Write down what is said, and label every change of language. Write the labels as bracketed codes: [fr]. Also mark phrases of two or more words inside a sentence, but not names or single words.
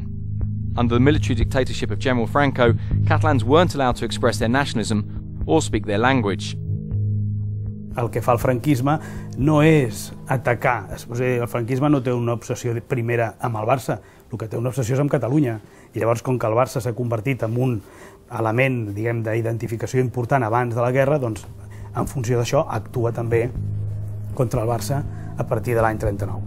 [en] Under the military dictatorship of General Franco, Catalans weren't allowed to express their nationalism or speak their language. [ca] El que fa el franquisme no és atacar. El franquisme no té una obsessió primera amb el Barça, el que té una obsessió és amb Catalunya. I llavors, com que el Barça s'ha convertit en un element, diguem, d'identificació important abans de la guerra, doncs, en funció d'això, actua també contra el Barça a partir de l'any 39.